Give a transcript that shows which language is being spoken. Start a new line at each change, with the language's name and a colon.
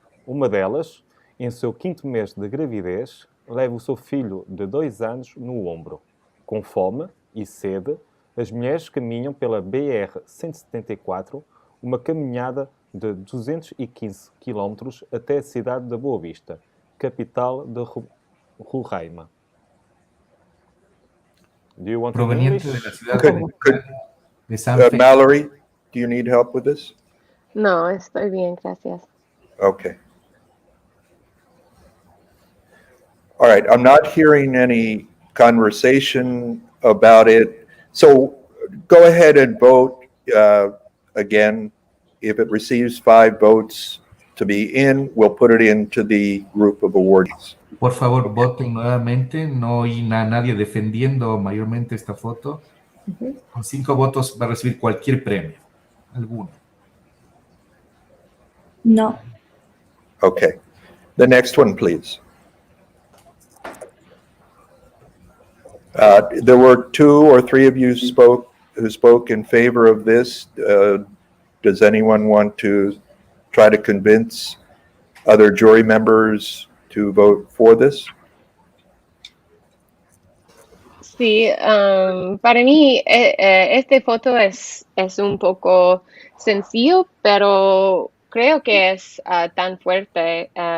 Portuguese: Uma delas, em seu 5º mês de gravidez, leva o seu filho de 2 anos no ombro. Com fome e sede, as mulheres caminham pela BR-174, uma caminhada de 215 km até a cidade de Boa Vista, capital de Roraima.
English: Do you want
Spanish: Proveniente de la ciudad de San Félix.
English: Mallory, do you need help with this?
Spanish: No, estoy bien, gracias.
English: Okay. All right, I'm not hearing any conversation about it. So go ahead and vote again. If it receives 5 votes to be in, we'll put it into the group of awardees.
Spanish: Por favor, voten nuevamente. No hay nadie defendiendo mayormente esta foto. Con 5 votos va a recibir cualquier premio. Alguno. No.
English: Okay. The next one, please. There were 2 or 3 of you who spoke in favor of this. Does anyone want to try to convince other jury members to vote for this?
Spanish: Sí, para mí esta foto es un poco sencillo, pero creo que es tan fuerte.